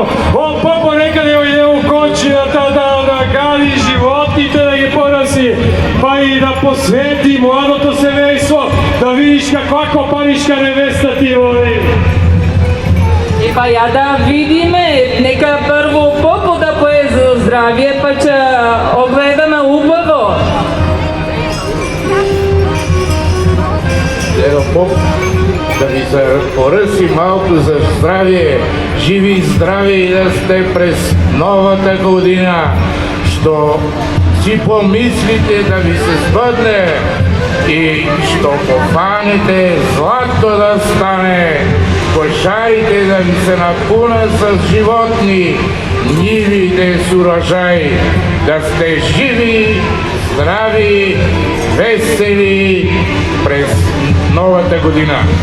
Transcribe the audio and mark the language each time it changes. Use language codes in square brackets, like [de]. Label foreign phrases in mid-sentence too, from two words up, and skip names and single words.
[mk] Он Попо некаде ојде у кончината да гади животните, да ги пораси, па и да посвети младото семејство, да видиш каква копанишка невеста ти води. Па ја да видиме, нека прво Попо да пое за здравие, па ќе огледаме убаво. [bg] Дедо Поп, да ви се поръси малко за здравие, живи и здрави и да сте през новата година, що си помислите да ви се сбъдне и що пофанете злато да стане, кошарите да ви се напунат с животни, нивите с урожай, да сте живи, здрави, весели през новата година.